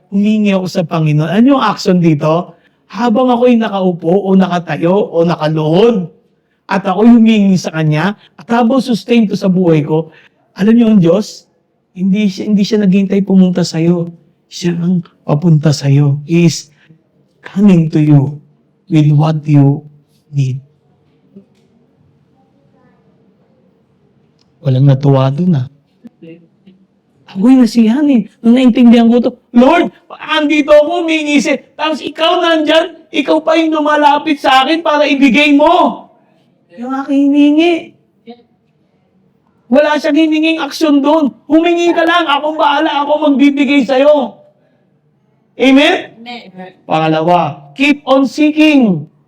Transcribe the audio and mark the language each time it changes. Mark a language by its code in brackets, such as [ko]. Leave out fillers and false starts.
[tl] Humingi ako sa Panginoon. Ano yung action dito? Habang ako'y nakaupo o nakatayo o nakaluhod, at ako'y humingi sa Kanya, at habang sustain to sa buhay ko, alam niyo ang Diyos, hindi siya naghintay pumunta sa'yo. Siya ang papunta sa'yo. [en] He is coming to you with what you need. [tl] Walang natuwa doon Ako'y nasiyahan eh. Nung naintindihan ko to, Lord, andito ako, humingi siya. Tapos ikaw nandyan, ikaw pa yung lumalapit sa akin para ibigay mo. Yung aking hiningi. Wala siyang hininging aksyon doon. Humingi ka lang, akong bahala, ako magbibigay sa'yo. Amen? Pangalawa, [en] keep on seeking.